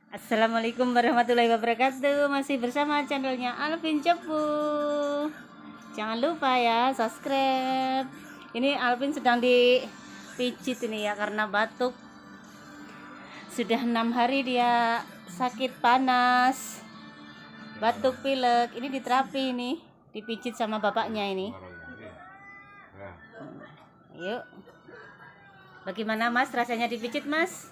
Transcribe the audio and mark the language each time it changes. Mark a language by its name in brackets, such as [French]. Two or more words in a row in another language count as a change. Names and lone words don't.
[Arabic] السلام عليكم ورحمة الله وبركاته. [Indonesian] Masih bersama channelnya Alvin Cepu. Jangan lupa ya subscribe. Ini Alvin sedang dipijit ini ya, karena batuk. Sudah 6 hari dia sakit panas, batuk pilek. Ini diterapi, ini dipijit sama bapaknya ini. Yuk, bagaimana Mas rasanya dipijit, Mas?